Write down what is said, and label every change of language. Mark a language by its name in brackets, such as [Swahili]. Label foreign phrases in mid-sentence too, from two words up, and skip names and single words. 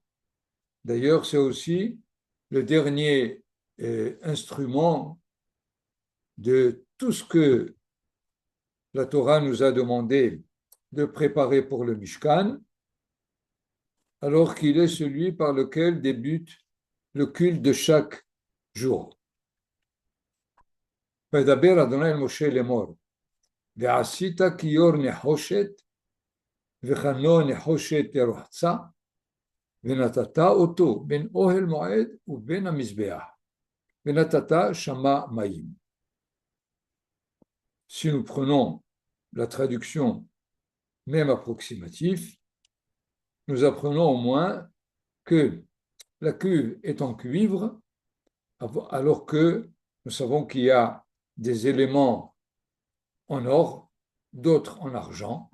[French] D'ailleurs, c'est aussi le dernier instrument de tout ce que la Torah nous a demandé de préparer pour le Mishkan, alors qu'il est celui par lequel débute le culte de chaque jour. [Hebrew] וידבר אדוני אל משה לאמור, ועשית כיור נחושת, וחנו נחושת לרוחצה, ונתת אותו בין אוהל מועד ובין המזבח, ונתת שמה מים. [French] Si nous prenons la traduction même approximative, nous apprenons au moins que la cuve est en cuivre, alors que nous savons qu'il y a des éléments en or, d'autres en argent.